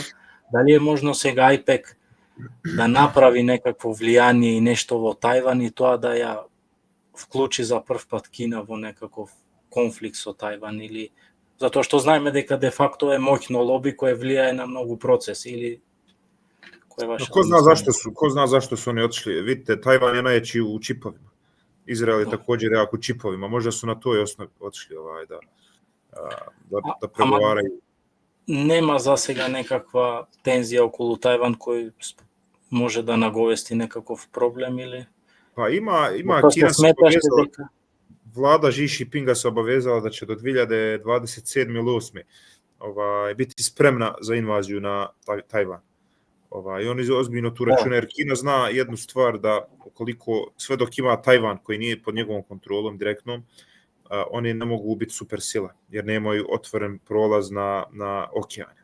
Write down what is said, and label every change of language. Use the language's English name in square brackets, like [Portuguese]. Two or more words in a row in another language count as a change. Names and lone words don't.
[Macedonian] Дали е можно сега AIPEC да направи некакво влијание и нешто во Тајван и тоа да ја вклучи за прв пат Кина во некаков конфликт со Тајван, или затоа што знаеме дека де факто е моќно лоби кое влијае на многу процеси, или кој е вашето? [Bosnian] Ko zna zašto su oni otišli? Vidite, Tajvan je najjači u čipovima. Izrael je također jak u čipovima. Možda su na toj osnovi otišli da pregovaraju. [Macedonian] Нема за сега некаква тензија околу Тајван кој може да наговести некаков проблем, или? [Bosnian] Pa ima Kina se obavezala, vlada Xi Jinpinga se obavezala da će do 2027. ili 2028. Biti spremna za invaziju na Tajvan. I oni ozbiljno tu računaju, jer Kina zna jednu stvar, da ukoliko sve dok ima Tajvan koji nije pod njegovom kontrolom direktnom, oni ne mogu biti supersila, jer nemaju otvoren prolaz na okeane.